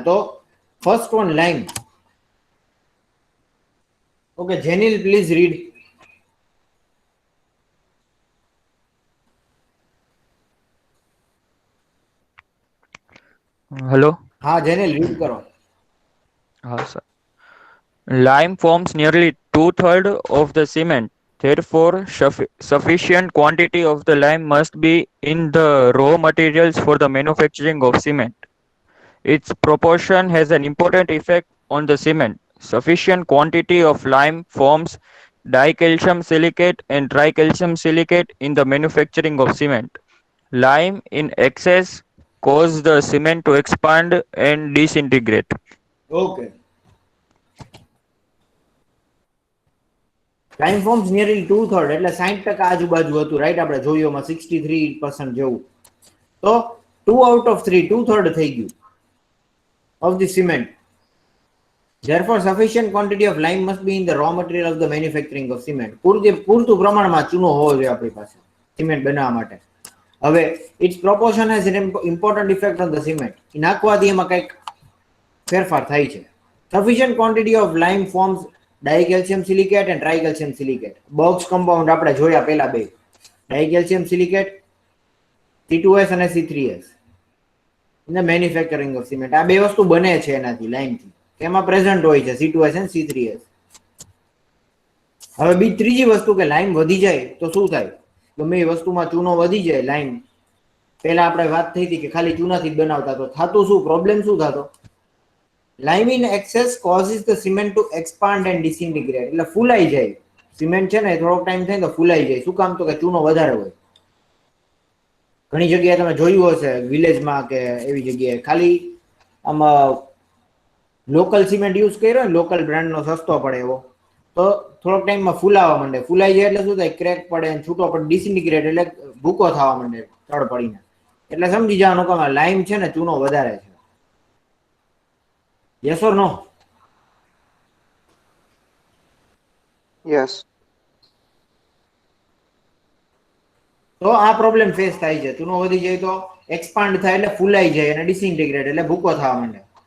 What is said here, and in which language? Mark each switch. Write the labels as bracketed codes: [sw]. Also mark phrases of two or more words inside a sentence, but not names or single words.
[en] તો first one line. Okay, Jenil please read. Hello. [gu] હા જેનિલ રીડ કરો. [en] Sir. Lime forms nearly two-thirds of the cement Therefore, sufficient quantity of the lime must be in the raw materials for the manufacturing of cement. Its proportion has an important effect on the cement. Sufficient quantity of lime forms dicalcium silicate and tricalcium silicate in the manufacturing of cement. Lime in excess causes the cement to expand and disintegrate. Okay. Lime forms nearly [gu] 2/3 એટલે 60% આજુબાજુ હતું રાઈટ આપણે જોયું 63% જેવું તો 2 [en] out of [gu] 3 2/3 થઈ ગયું [en] of the cement. Therefore sufficient quantity of lime must be in the raw material of the manufacturing of cement. [gu] પૂરતું પ્રમાણમાં ચૂનો હોવો જોઈએ આપણી પાસે સિમેન્ટ બનાવવા માટે. [en] હવે its proportion has an important effect on the cement. [gu] નાખવાથી એમાં કંઈક ફેરફાર થાય છે. [en] Sufficient quantity of lime forms dicalcium silicate and tricalcium silicate. box compound [gu] આપણે જોયા પહેલા બે [en] dicalcium silicate C2S અને C3S in the manufacturing of cement. [gu] આ બે વસ્તુ બને છે એનાથી લાઈમથી એમાં પ્રેઝન્ટ હોય છે C2S and C3S. હવે ત્રીજી વસ્તુ કે લાઈમ વધી જાય તો શું થાય ગમે એ વસ્તુમાં ચૂનો વધી જાય લાઈમ પહેલા આપણે વાત થઈ હતી કે ખાલી ચૂનાથી જ બનાવતા તો થાતું શું પ્રોબ્લેમ શું થતો [en] lime in excess causes the cement to expand and disintegrate [gu] એટલે ફૂલાઈ જાય સિમેન્ટ છે ને થોડોક ટાઈમ થાય તો ફૂલાઈ જાય શું કામ તો કે ચૂનો વધારે હોય ઘણી જગ્યાએ તમે જોયું હશે વિલેજમાં કે એવી જગ્યાએ ખાલી આમાં [en] local cement use [gu] કર્યો ને લોકલ બ્રાન્ડનો સસ્તો પડે એવો તો થોડોક ટાઈમમાં ફૂલાવા માંડે ફૂલાઈ જાય એટલે શું થાય ક્રેક પડે છૂટો પડે ડિસઇન્ટિગ્રેટ એટલે ભૂકો થવા માંડે તળ પડીને એટલે સમજી જવાનું કે લાઈમ છે ને ચૂનો વધારે છે. [en] Yes or no? યસ. [gu] તો આ પ્રોબ્લેમ ફેસ થાય છે ચૂનો વધી જાય તો એક્સપાન્ડ થાય એટલે ફૂલાઈ જાય અને ડિસઇન્ટિગ્રેટ એટલે ભૂકો થવા માંડે.